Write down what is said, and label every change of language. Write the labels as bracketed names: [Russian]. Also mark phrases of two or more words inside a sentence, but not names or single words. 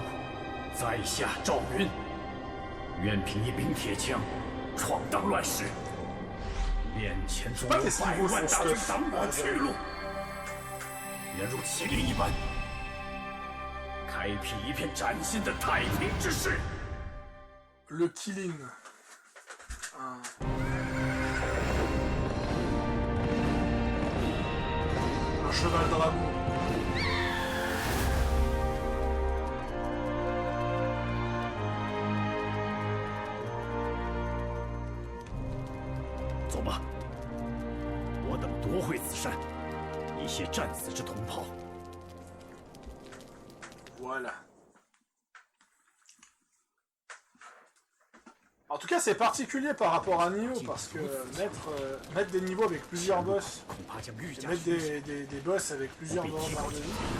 [Chinese] 在下赵云，愿凭一柄铁枪，闯荡乱世。面前总有百万大军挡我去路，愿如麒麟一般，开辟一片崭新的太平之世。 [French] Le Killing. Un cheval dragon. [Chinese] 走吧，我等夺回此山，以谢战死之同胞。 [French] Voilà. En tout cas, c'est particulier par rapport à Nioh, parce que mettre des niveaux avec plusieurs boss, et mettre des boss avec plusieurs barres de vie.